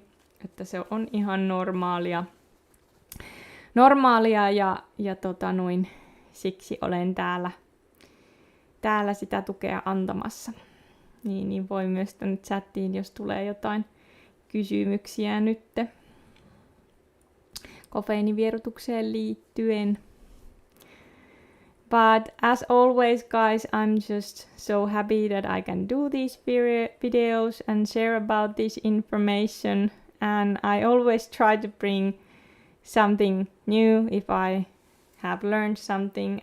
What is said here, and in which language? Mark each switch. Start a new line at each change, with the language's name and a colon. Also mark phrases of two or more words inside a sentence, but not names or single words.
Finnish: Että se on ihan normaalia ja siksi olen täällä sitä tukea antamassa. Niin voi myös tänne chattiin, jos tulee jotain kysymyksiä nytte kofeiinivierotukseen liittyen.
English: But as always, guys, I'm just so happy that I can do these videos and share about this information. And I always try to bring something new if I have learned something.